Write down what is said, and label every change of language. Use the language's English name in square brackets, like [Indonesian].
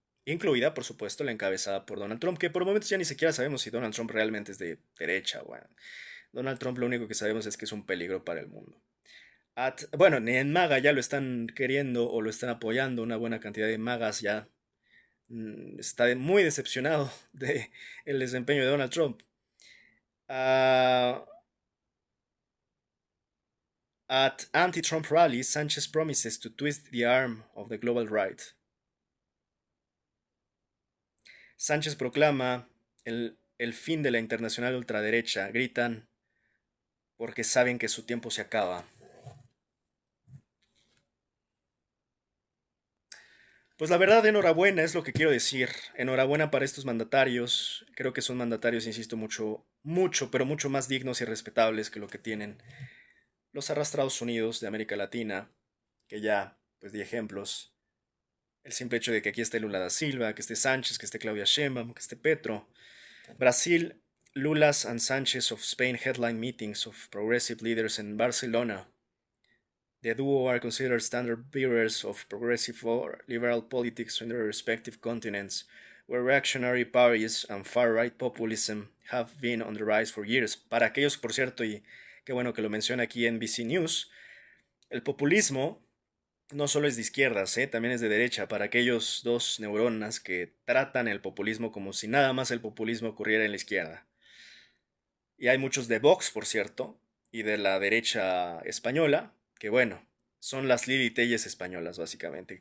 [Spanish] Incluida, por supuesto, la encabezada por Donald Trump, que por momentos ya ni siquiera sabemos si Donald Trump realmente es de derecha. Bueno, Donald Trump lo único que sabemos es que es un peligro para el mundo. Bueno, ni en MAGA ya lo están queriendo o lo están apoyando, una buena cantidad de MAGAs ya está muy decepcionado de el desempeño de Donald Trump. [English] Uh, at anti-Trump rallies, Sanchez promises to twist the arm of the global right. [Spanish] Sánchez proclama el fin de la internacional ultraderecha. Gritan porque saben que su tiempo se acaba. Pues la verdad, enhorabuena, es lo que quiero decir. Enhorabuena para estos mandatarios. Creo que son mandatarios, insisto, mucho, mucho, pero mucho más dignos y respetables que lo que tienen los arrastrados unidos de América Latina, que ya, pues di ejemplos. El simple hecho de que aquí esté Lula da Silva, que esté Sánchez, que esté Claudia Sheinbaum, que esté Petro. [English] Brasil, Lula's and Sánchez of Spain headline meetings of progressive leaders in Barcelona. The duo are considered standard bearers of progressive or liberal politics in their respective continents, where reactionary parties and far-right populism have been on the rise for years. [Spanish] Para aquellos, por cierto, y qué bueno que lo menciona aquí en NBC News, el populismo no solo es de izquierdas, también es de derecha, para aquellos dos neuronas que tratan el populismo como si nada más el populismo ocurriera en la izquierda. Y hay muchos de Vox, por cierto, y de la derecha española, que bueno, son las Lili Telles españolas, básicamente.